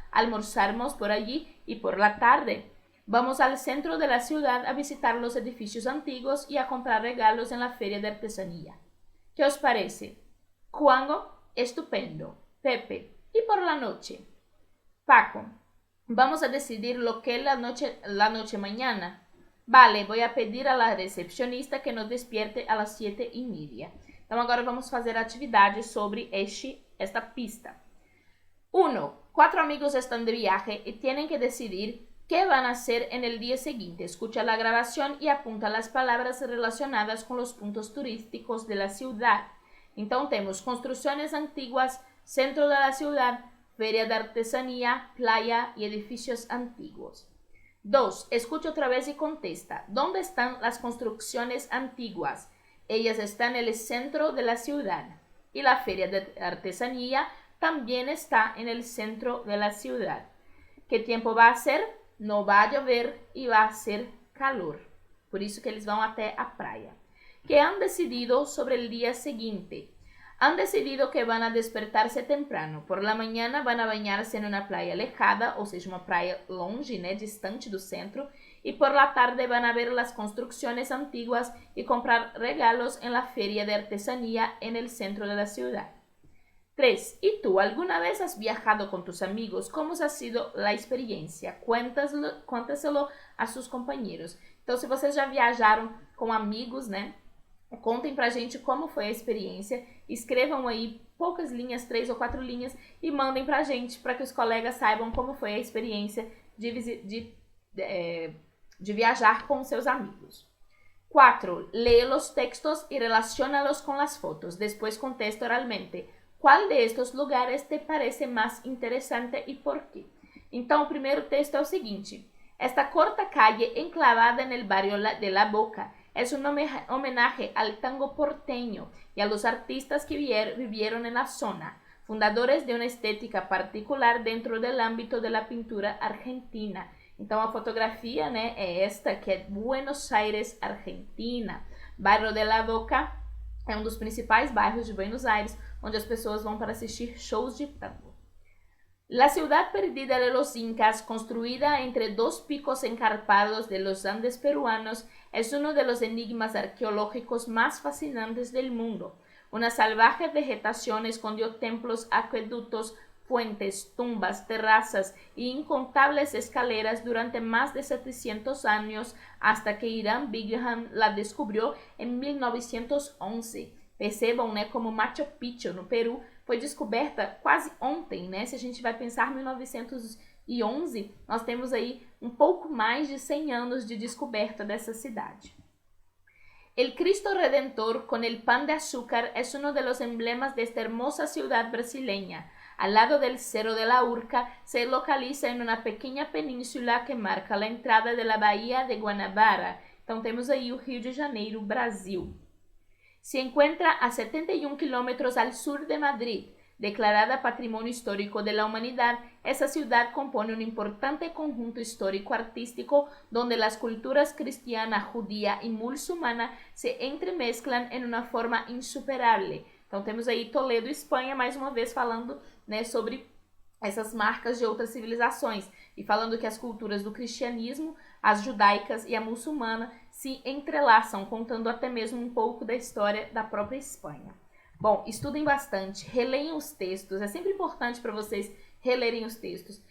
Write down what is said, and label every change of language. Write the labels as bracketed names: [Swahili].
[Spanish] Almorzamos por allí y por la tarde vamos al centro de la ciudad a visitar los edificios antiguos y a comprar regalos en la feria de artesanía. ¿Qué os parece? Juanjo, estupendo. Pepe, ¿y por la noche? Paco, vamos a decidir lo que la noche mañana. Vale, voy a pedir a la recepcionista que nos despierte a las 7:30. [Portuguese] Então, agora vamos fazer a atividade sobre esta pista. 1. [Spanish] 4 amigos están de viaje y tienen que decidir qué van a hacer en el día siguiente. Escucha la grabación y apunta las palabras relacionadas con los puntos turísticos de la ciudad. [Portuguese] Então, temos construções [Spanish] antiguas, centro de la ciudad, feria de artesanía, playa y edificios antiguos. 2. Escucha otra vez y contesta. ¿Dónde están las construcciones antiguas? Ellas están en el centro de la ciudad. Y la feria de artesanía también está en el centro de la ciudad. ¿Qué tiempo va a hacer? No va a llover y va a hacer calor. [Portuguese] Por isso que eles vão até a praia. [Spanish] ¿Qué han decidido sobre el día siguiente? Han decidido que van a despertarse temprano. Por la mañana van a bañarse en una playa alejada, [Portuguese] ou seja, uma praia longe, né, distante do centro. [Spanish] Y por la tarde van a ver las construcciones antiguas y comprar regalos en la feria de artesanía en el centro de la ciudad. 3. ¿Y tú alguna vez has viajado con tus amigos? ¿Cómo ha sido la experiencia? Cuéntaselo a sus compañeros. [Portuguese] Então, se vocês já viajaram com amigos, né, contem pra gente como foi a experiência, escrevam aí poucas linhas, 3 ou 4 linhas, e mandem pra gente, para que os colegas saibam como foi a experiência de viajar com seus amigos. 4. [Spanish] Lee los textos y relaciónalos con las fotos. Después contesta oralmente. ¿Cuál de estos lugares te parece más interesante y por qué? [Portuguese] Então, o primeiro texto é o seguinte. [Spanish] Esta corta calle enclavada en el barrio de La Boca es un homenaje al tango porteño y a los artistas que vivieron en la zona, fundadores de una estética particular dentro del ámbito de la pintura argentina. [Portuguese] Então, a fotografia, né, é esta, que é Buenos Aires, Argentina. Bairro de La Boca é um dos principais bairros de Buenos Aires, onde as pessoas vão para assistir shows de tango. [Spanish] La ciudad perdida de los incas, construida entre dos picos encarpados de los Andes peruanos, es uno de los enigmas arqueológicos más fascinantes del mundo. Una salvaje vegetación escondió templos, acueductos, fuentes, tumbas, terrazas y incontables escaleras durante más de 700 años hasta que Hiram Bingham la descubrió en 1911. [Portuguese] Percebam, né, como Machu Picchu, no Peru, foi descoberta quase ontem, né? Se a gente vai pensar em 1911, nós temos aí um pouco mais de 100 anos de descoberta dessa cidade. [Spanish] El Cristo Redentor con el pan de azúcar es uno de los emblemas de esta hermosa ciudad brasileña. Al lado del Cerro de la Urca se localiza en una pequeña península que marca la entrada de la Bahía de Guanabara. [Portuguese] Então temos aí o Rio de Janeiro, Brasil. [Spanish] Se encuentra a 71 kilómetros al sur de Madrid. Declarada Patrimonio Histórico de la Humanidad, esa ciudad compone un importante conjunto histórico-artístico donde las culturas cristiana, judía y muçulmana se entremezclan en una forma insuperable. [Portuguese] Então temos aí Toledo, Espanha, mais uma vez falando, né, sobre essas marcas de outras civilizações e falando que as culturas do cristianismo, as judaicas e a muçulmana se entrelaçam, contando até mesmo um pouco da história da própria Espanha. Bom, estudem bastante, releiam os textos, é sempre importante para vocês relerem os textos.